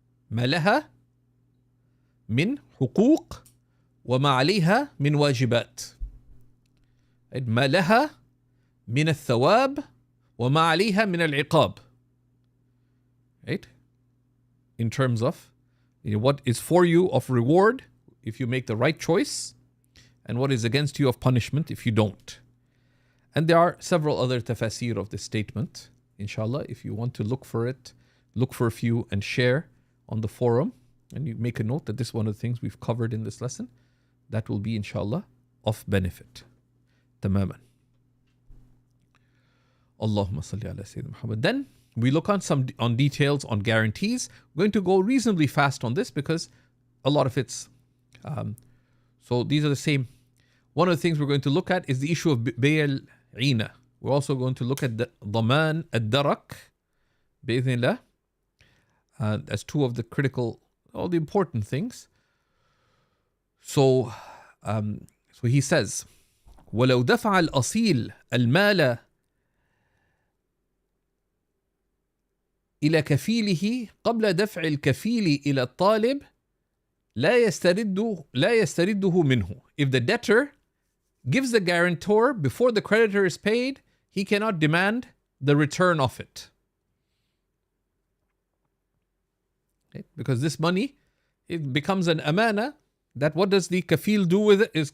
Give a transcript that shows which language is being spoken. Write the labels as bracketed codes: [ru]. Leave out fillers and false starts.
[ar] ما لها من حقوق وما عليها من واجبات. ما لها من الثواب وما عليها من العقاب. [en] Right? In terms of what is for you of reward if you make the right choice, and what is against you of punishment if you don't. And there are several other tafasir of this statement. Inshallah, if you want to look for it, look for a few and share on the forum. And you make a note that this is one of the things we've covered in this lesson. That will be, inshallah, of benefit. Tamaman. [ar] Allahumma salli ala Sayyidina Muhammad. [en] Then we look on details on guarantees. We're going to go reasonably fast on this because a lot of it's... so these are the same. One of the things we're going to look at is the issue of bay' al-'ina. We're also going to look at the dhaman al-darak, bi'idhnillah, as two of the critical, all the important things. So he says, [ar] وَلَوْ دَفَعَ الْأَصِيلَ الْمَالَ إلى كفيله قبل دفع الكفيل إلى الطالب لا يسترده منه. [en] If the debtor gives the guarantor before the creditor is paid, he cannot demand the return of it. Okay? Because this money, it becomes an amana, that what does the kafil do with it?